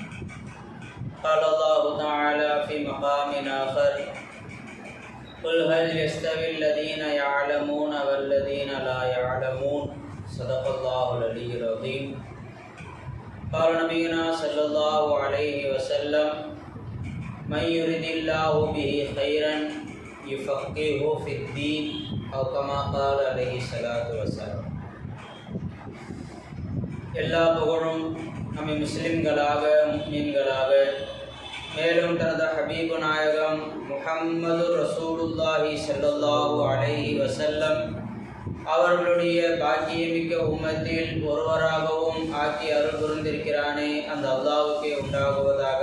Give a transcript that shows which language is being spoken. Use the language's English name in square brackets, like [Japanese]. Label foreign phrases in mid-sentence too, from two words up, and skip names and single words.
[Arabic] قال الله تعالى في مقام آخر قل هل يستوي الذين يعلمون والذين لا يعلمون صدق الله العلي العظيم. قال نبينا صلى الله عليه وسلم من يرد الله به خيرا يفقهه في الدين أو كما قال عليه الصلاة والسلام. [Tamil] எல்லா புகழும் நம்மை முஸ்லிம்களாக முஃமின்களாக மேலும் தனது ஹபீபு நாயகம் முஹம்மது [Arabic] رسول الله صلى الله عليه وسلم [Tamil] அவர்களுடைய பாக்கியமிக்க உம்மத்தில் ஒருவராகவும் ஆக்கி அருள் புரிந்திருக்கிறானே அந்த அல்லாஹ்வுக்கே உண்டாகுவதாக.